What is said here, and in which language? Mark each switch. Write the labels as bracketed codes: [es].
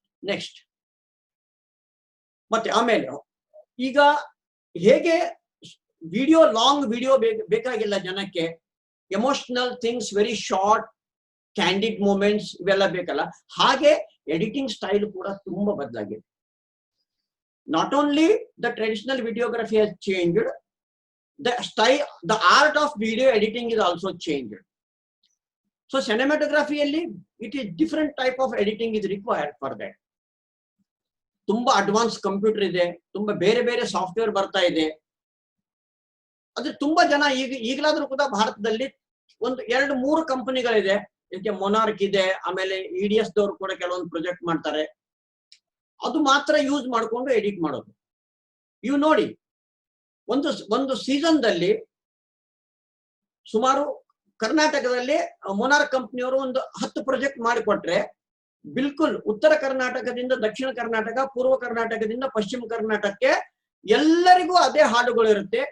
[kn] Next, ಮತ್ತೆ ಆಮೇಲೆ ಈಗ ಹೇಗೆ ವಿಡಿಯೋ, ಲಾಂಗ್ ವಿಡಿಯೋ ಬೇಕಾಗಿಲ್ಲ ಜನಕ್ಕೆ, [en] emotional things, very short candid moments [kn] ಇವೆಲ್ಲ ಬೇಕಲ್ಲ, ಹಾಗೆ ಎಡಿಟಿಂಗ್ ಸ್ಟೈಲ್ ಕೂಡ ತುಂಬಾ ಬದಲಾಗಿದೆ. [en] Not only the traditional videography has changed, the art of video editing is also changed. So cinematography [kn] alli [en] it is different type of editing is required for that. [kn] ತುಂಬಾ advance computer ಇದೆ, ತುಂಬಾ ಬೇರೆ ಬೇರೆ software ಬರ್ತಾ ಇದೆ. ಅದ್ರ ತುಂಬಾ ಜನ ಈಗಲಾದ್ರೂ ಕೂಡ ಭಾರತದಲ್ಲಿ ಒಂದು 2-3 ಕಂಪನಿಗಳಿದೆ. ಇದಕ್ಕೆ ಮೊನಾರ್ಕ್ ಇದೆ, ಆಮೇಲೆ EDS ದವರು ಕೂಡ ಕೆಲವೊಂದು ಪ್ರಾಜೆಕ್ಟ್ ಮಾಡ್ತಾರೆ. ಅದು ಮಾತ್ರ ಯೂಸ್ ಮಾಡ್ಕೊಂಡು ಎಡಿಟ್ ಮಾಡೋದು. ಇವು ನೋಡಿ, ಒಂದು ಸೀಸನ್ದಲ್ಲಿ ಸುಮಾರು ಕರ್ನಾಟಕದಲ್ಲಿ ಮೊನಾರ್ಕ್ ಕಂಪ್ನಿಯವರು ಒಂದು 10 ಪ್ರಾಜೆಕ್ಟ್ ಮಾಡಿಕೊಟ್ರೆ, ಬಿಲ್ಕುಲ್ ಉತ್ತರ ಕರ್ನಾಟಕದಿಂದ ದಕ್ಷಿಣ ಕರ್ನಾಟಕ, ಪೂರ್ವ ಕರ್ನಾಟಕದಿಂದ ಪಶ್ಚಿಮ ಕರ್ನಾಟಕಕ್ಕೆ ಎಲ್ಲರಿಗೂ ಅದೇ ಹಾಡುಗಳು ಇರುತ್ತೆ.